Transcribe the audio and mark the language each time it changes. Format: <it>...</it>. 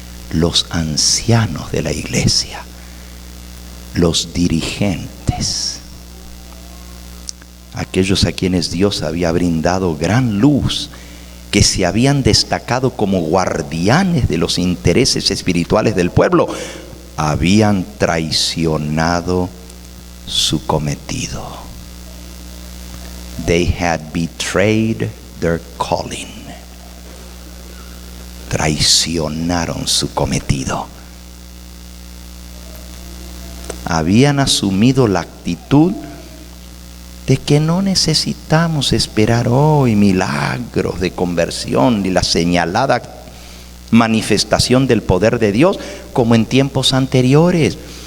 <es>Los ancianos de la iglesia, los dirigentes, aquellos a quienes Dios había brindado gran luz, que se habían destacado como guardianes de los intereses espirituales del pueblo, habían traicionado su cometido.</es> <en>They had betrayed their calling.</en> <es>Traicionaron su cometido. Habían asumido la actitud de que no necesitamos esperar hoy milagros de conversión ni la señalada manifestación del poder de Dios como en tiempos anteriores.</es>